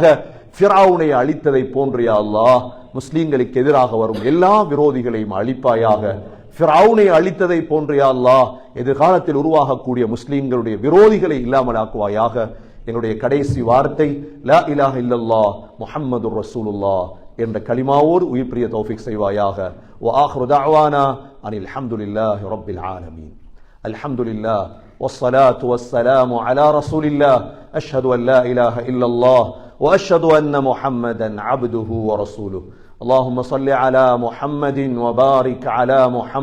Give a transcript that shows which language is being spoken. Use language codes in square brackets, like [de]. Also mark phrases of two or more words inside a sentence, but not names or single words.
[ta] ஃபிரௌனை அழித்ததை போன்று யா அல்லாஹ் முஸ்லிம்களுக்கு எதிராக வரும் எல்லா விரோதிகளையும் அழிப்பாயாக. ஃபிரௌனை அழித்ததை போன்று யா அல்லாஹ் எதிர்காலத்தில் உருவாகக்கூடிய முஸ்லிம்களுடைய விரோதிகளை இல்லாமல் ஆக்குவாயாக. எங்களுடைய கடைசி வார்த்தை [ar] لا إله إلا الله محمد رسول الله. [ta] என்ற கலிமாவோடு உயிர் பிரிய தௌஃபீக் செய்வாயாக. [ar] وآخر دعوانا أن الحمد لله رب العالمين. الحمد لله والصلاة والسلام على رسول الله. أشهد أن لا إله إلا الله وأشهد أن محمدا عبده ورسوله. اللهم صل على محمد وبارك على محمد.